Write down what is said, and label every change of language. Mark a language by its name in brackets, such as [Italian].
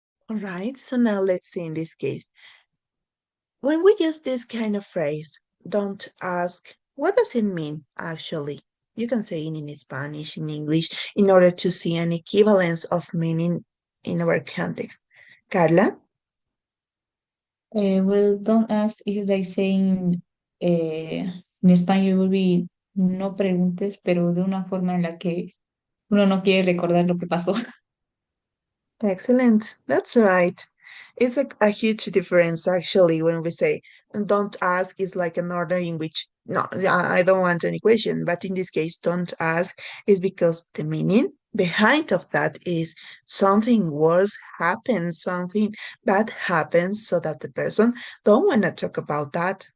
[English] All right, so now let's see in this case. When we use this kind of phrase, don't ask, what does it mean actually? You can say it in Spanish, in English, in order to see an equivalence of meaning in our context. Carla? Well, don't ask if they say [Spanish] en español [English] will be [Spanish] no preguntes, pero de una forma en la que uno no quiere recordar lo que pasó. [English] Excellent. That's right. It's a huge difference actually when we say don't ask is like an order in which no, I don't want any question, but in this case, don't ask is because the meaning behind of that is something worse happens, something bad happens, so that the person don't want to talk about that.